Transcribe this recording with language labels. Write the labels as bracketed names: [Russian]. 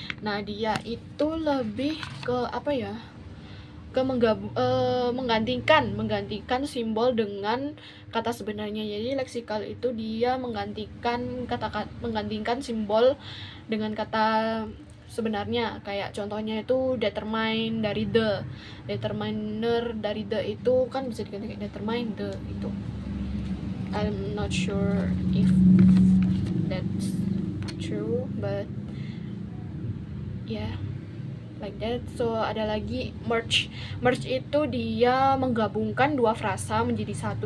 [Indonesian] Nah dia itu lebih ke menggantikan simbol dengan kata sebenarnya. Jadi leksikal itu dia menggantikan simbol dengan kata sebenarnya. Kayak contohnya itu determine dari the, determiner dari the itu kan bisa diganti kayak determine the itu. [English] I'm not sure if that's true, but yeah, like that. [Indonesian] So ada lagi merge itu dia menggabungkan dua frasa menjadi satu.